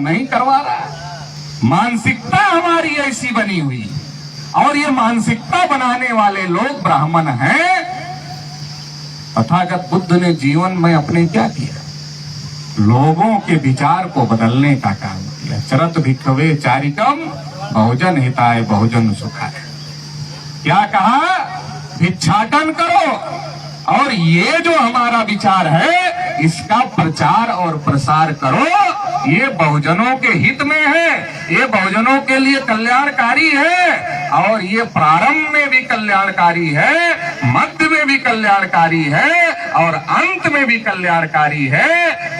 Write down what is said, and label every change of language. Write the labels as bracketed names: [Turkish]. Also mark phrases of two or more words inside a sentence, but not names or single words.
[Hindi] नहीं करवा रहा है। मानसिकता हमारी ऐसी बनी हुई, और ये मानसिकता बनाने वाले लोग ब्राह्मण हैं। तथागत बुद्ध ने जीवन में अपने क्या किया? लोगों के विचार को बदलने का काम किया। [Pali] चरत भिक्षवे चारिकम बहुजन हिताय बहुजन सुखाय। [Hindi] क्या कहा? भिक्षाटन करो, और ये जो हमारा विचार है इसका प्रचार और प्रसार करो। ये बहुजनों के हित में है, ये बहुजनों के लिए कल्याणकारी है, और ये प्रारंभ में भी कल्याणकारी है, मध्य में भी कल्याणकारी है, और अंत में भी कल्याणकारी है।